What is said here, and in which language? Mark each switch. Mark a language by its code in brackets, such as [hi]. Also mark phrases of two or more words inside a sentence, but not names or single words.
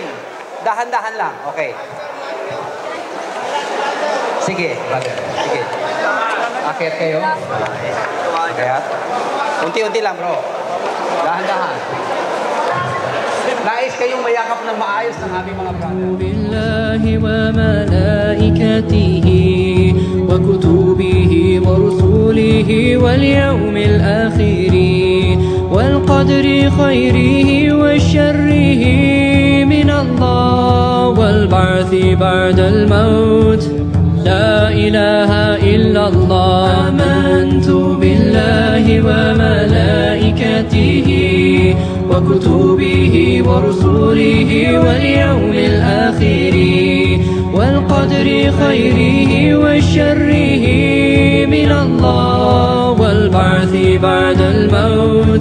[tl] Dahan-dahan lang, okay. Sige, brother, sige. Akyat kayo. Akyat. Unti-unti lang, bro. Dahan-dahan. Nais kayong mayakap ng maayos ng aming mga brother. [ar] بالله وملائكته وكتبه ورسله واليوم الآخر والقدر خيره وشره من الله والبعث بعد الموت. لا إله إلا الله آمنت بالله وملائكته وكتبه ورسله واليوم الآخر والقدر خيره وشره من الله والبعث بعد الموت.